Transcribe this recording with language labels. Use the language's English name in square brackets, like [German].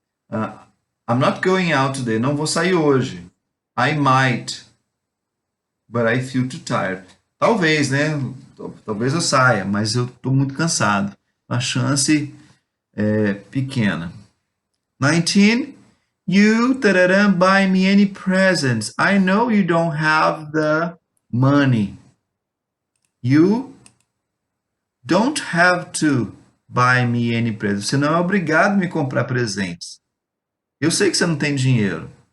[English] I'm not going out today. [Portuguese] Não vou sair hoje. [English] I might, but I feel too tired. [Portuguese] Talvez, né? Talvez eu saia, mas eu estou muito cansado. A chance é pequena. 19. [English] You buy me any presents. I know you don't have the money. You don't have to buy me any presents. [Portuguese] Você não é obrigado a me comprar presentes. Eu sei que você não tem dinheiro.